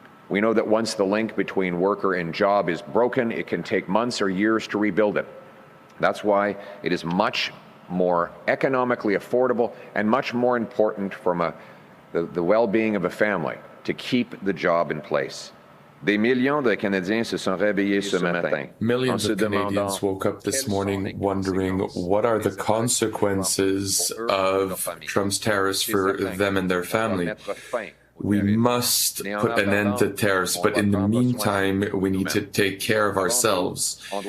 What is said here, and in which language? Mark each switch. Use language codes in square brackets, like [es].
[en] We know that once the link between worker and job is broken, it can take months or years to rebuild it. That's why it is much more economically affordable and much more important from the well-being of a family to keep the job in place. [fr] Des millions de Canadiens se sont réveillés ce matin. [en] Millions of Canadians woke up this morning wondering what are the consequences of Trump's tariffs for them and their family. We must put an end to tariffs, but in the meantime, we need to take care of ourselves.